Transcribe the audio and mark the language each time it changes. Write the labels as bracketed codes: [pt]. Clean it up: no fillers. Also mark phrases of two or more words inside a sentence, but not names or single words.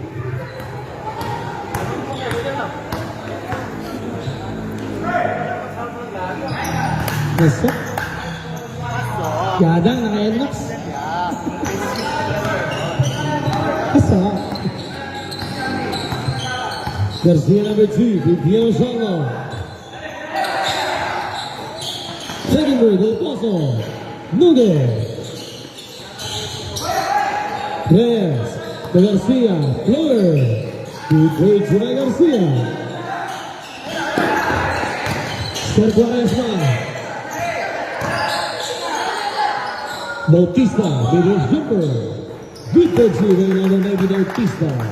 [en] Masuk. Gadang naka-NX. Masuk. Garcia number 2, Pipiano Solo. Secondary, Del Pozo. Nunez. Reyes. De Garcia. Floater. Good play, Garcia. Ser Quaresma. Bautista with his jumper. Good for two, number 90, Bautista.